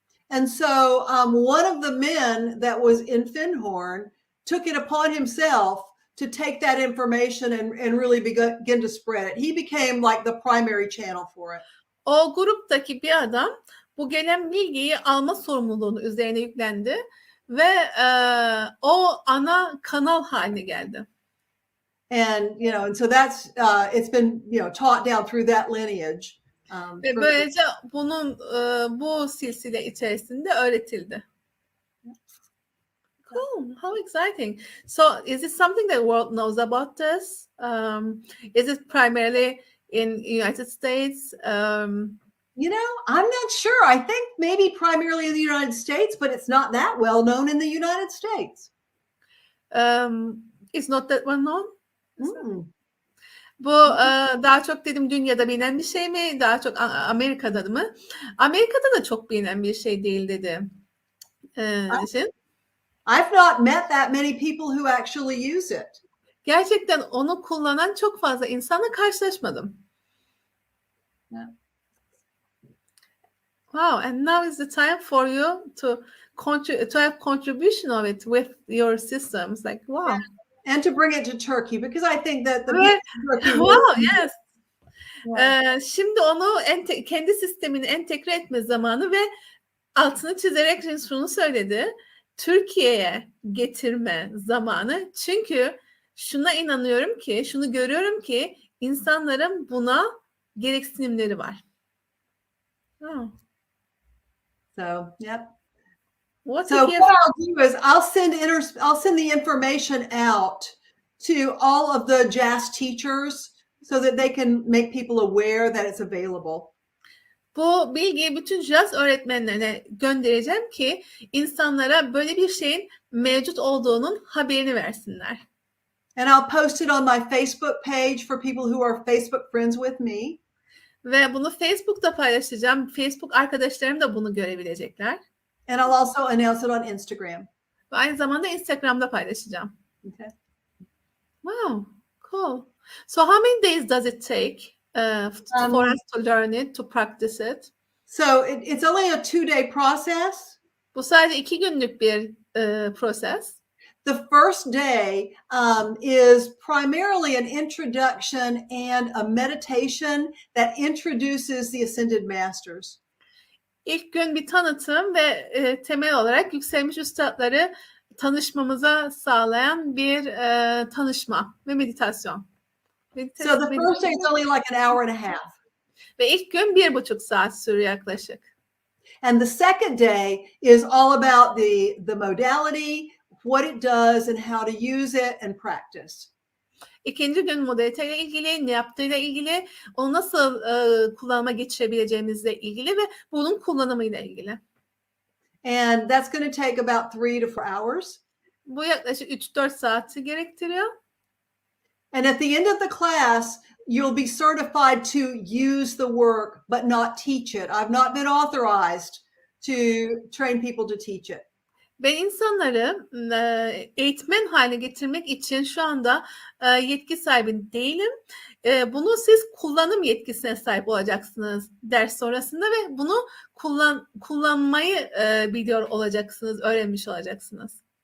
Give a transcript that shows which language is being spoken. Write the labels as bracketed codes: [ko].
[en] And so one of the men that was in Findhorn took it upon himself to take that information and really begin to spread it. He became like the primary channel for it. [tr] O gruptaki bir adam bu gelen bilgiyi alma sorumluluğunu üzerine yüklendi ve o ana kanal haline geldi. [en] And, you know, and so that's, it's been, you know, taught down through that lineage. [tr] Ve böylece bunun bu silsile içerisinde öğretildi. [en] Cool, how exciting. So is it something that the world knows about this? Is it primarily in United States? You know, I'm not sure. I think maybe primarily in the United States, but it's not that well known in the United States. It's not that well known. Mm. [tr] Bu daha çok dedim dünyada bilinen bir şey mi? Daha çok Amerika'da mı? Amerika'da da çok bilinen bir şey değil dedi. [en] I've not met that many people who actually use it. [tr] Gerçekten onu kullanan çok fazla insanla karşılaşmadım. [en] Yeah. Wow, and now is the time for you to have contribution of it with your systems. Like, wow. Yeah. And to bring it to Turkey, because I think that the wow, yes. [tr] Şimdi onu kendi sistemini entegre etme zamanı ve altını çizerek şunu söyledi. Türkiye'ye getirme zamanı. Çünkü şuna inanıyorum ki, şunu görüyorum ki insanların buna gereksinimleri var. [en] Oh. So, yep. What I'll do is I'll send the information out to all of the jazz teachers so that they can make people aware that it's available. [tr] Bu bilgiyi bütün jazz öğretmenlerine göndereceğim ki insanlara böyle bir şeyin mevcut olduğunun haberini versinler. [en] And I'll post it on my Facebook page for people who are Facebook friends with me. [tr] Ve bunu Facebook'ta paylaşacağım. Facebook arkadaşlarım da bunu görebilecekler. [en] And I'll also announce it on Instagram. [tr] Ve aynı zamanda Instagram'da paylaşacağım. [en] Okay. Wow, cool. So how many days does it take for us to learn it, to practice it? So it's only a 2-day process. [tr] Bu sadece 2 günlük bir proses. [en] The first day is primarily an introduction and a meditation that introduces the Ascended Masters. [tr] İlk gün bir tanıtım ve temel olarak yükselmiş üstadları tanışmamıza sağlayan bir tanışma ve meditasyon. [en] So the first day is only like an hour and a half. [tr] Ve ilk gün 1,5 saat sürüyor yaklaşık. [en] And the second day is all about the modality, what it does and how to use it and practice. [tr] İkinci gün modaliteyle ilgili, ne yaptığıyla ilgili, onu nasıl kullanıma geçirebileceğimizle ilgili ve bunun kullanımıyla ilgili. [en] And that's going to take about 3 to 4 hours. [tr] Bu yaklaşık 3-4 saati gerektiriyor. [en] And at the end of the class, you'll be certified to use the work but not teach it. I've not been authorized to train people to teach it. [tr] Ben insanları eğitmen haline getirmek için şu anda yetki sahibi değilim. Bunu siz kullanım yetkisine sahip olacaksınız ders sonrasında ve bunu kullanmayı biliyor olacaksınız, öğrenmiş olacaksınız.